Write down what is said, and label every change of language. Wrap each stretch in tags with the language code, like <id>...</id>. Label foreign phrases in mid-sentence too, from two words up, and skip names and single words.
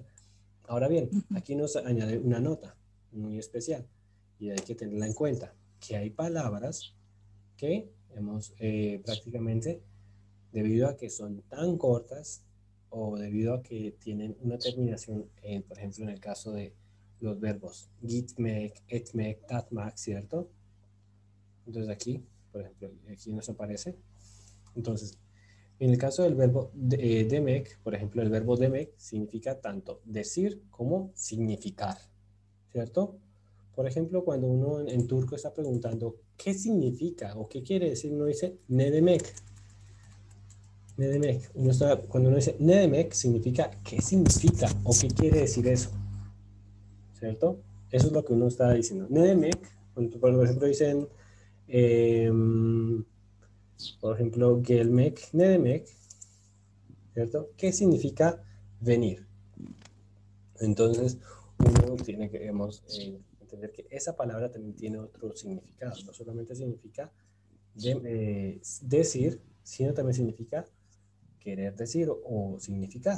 <es>Ahora bien, aquí nos añade una nota muy especial y hay que tenerla en cuenta, que hay palabras que hemos prácticamente, debido a que son tan cortas o debido a que tienen una terminación, por ejemplo, en el caso de los verbos</es> <tr>gitmek, etmek, tatmak,</tr> <es>¿cierto? Entonces aquí, por ejemplo, aquí nos aparece. Entonces, en el caso del verbo demek, por ejemplo, el verbo demek significa tanto decir como significar, ¿cierto? Por ejemplo, cuando uno en turco está preguntando qué significa o qué quiere decir, uno dice</es> <tr>ne demek. Ne demek.</tr> <es>Cuando uno dice</es> <tr>ne demek,</tr> <es>significa qué significa o qué quiere decir eso, ¿cierto? Eso es lo que uno está diciendo.</es> <tr>Ne demek,</tr> <es>por ejemplo, dicen, por ejemplo,</es> <tr>gelmek, ne demek,</tr> <es>¿cierto? ¿Qué significa venir? Entonces, uno tiene que entender que esa palabra también tiene otro significado. No solamente significa decir, sino también significa querer decir o significar.</es>